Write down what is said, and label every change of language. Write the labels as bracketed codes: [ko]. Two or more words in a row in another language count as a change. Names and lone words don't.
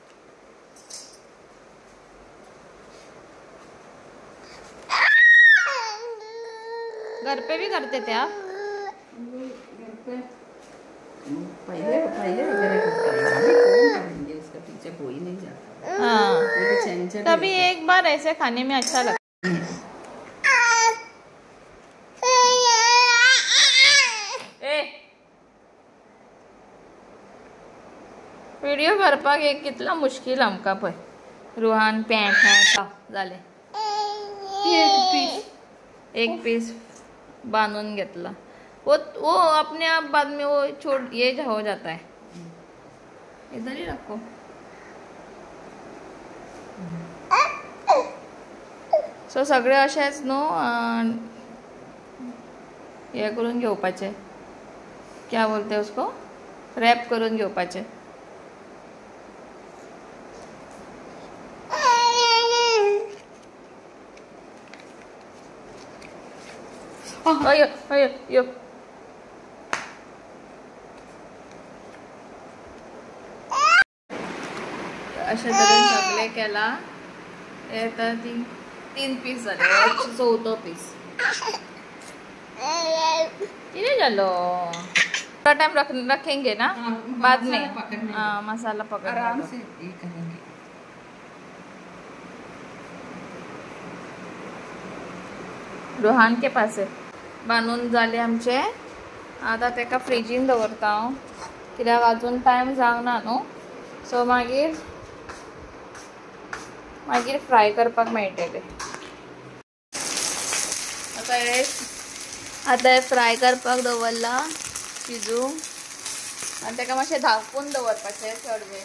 [hi] घर पे भी करते थे आप? पहले करेंगे, उसका पीछे कोई नहीं जाता. हाँ तभी एक बार ऐसे खाने में अच्छा लगता. [kok] व्हिडिओ करपाक एक कितला मुश्किल आमकां पळय. रुहान पॅ झाले. एक पीस बांधून घेतला. [hi] वो अपने आप बाद में वो छोड़ ये हो जाता है. इधर ही रखो. [kok] सो सगळे अशेच न्हू हे करून घेवपाचे, [hi] क्या बोलते उसको, [kok] रॅप करून घेवपाचे. अयो अयो यो. अशा तरेन सगळे केला. हे तर 3 पीस झाले, 4थो पीस. किती झालो? [hi] थोड़ा टाइम रखेंगे ना, बाद में मसाला पकड़ आराम से ये करेंगे. रुहान के पास है. [kok] बांधून झाले आमचे. आता तेका फ्रिजीन दवरता हांव, कित्याक अजून टायम जावना न्हू. सो मागीर फ्राय करपाक मेळटले. आता हे फ्राय करपाक दवरला शिजूंक, आनी तेका मातशें धांपून दवरपाचें चड वेळ.